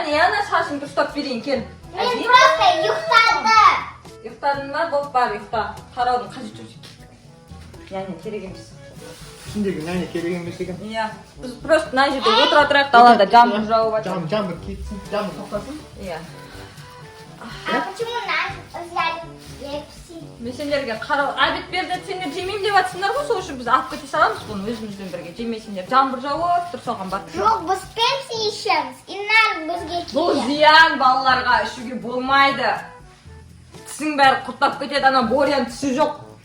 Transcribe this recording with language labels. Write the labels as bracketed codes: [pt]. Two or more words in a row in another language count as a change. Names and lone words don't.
[kk] Не ана шашыңды ұстап берейін, кел. Мен просто ұйықтадым. Ұйықтадың ба? Боп бар, ұйықта. Қараудың қажеті жоқ. Няня керек емес. Сендерге няня керек емес екен. Иә. Біз просто мына жерде отыра тұрайық, далада жаңбыр жауып жатыр. Жаңбыр кетсін, жаңбыр тоқтасын. Иә. [ru] А почему нас взяли Лепси? [kk] Мен сендерге қарау, обед берді, сендер жемеймін деп жатсыңдар ғой, сол үшін біз алып кете саламыз бұны өзімізбен бірге. Жемейсіңдер. Жаңбыр жауып тұр, соған барып. Жоқ, біз Пепси ішеміз. Иннан бізге Бұл зиян балаларға ішуге болмайды. Тісің бәрі құрттап кетеді, ана Боряның тісі жоқ.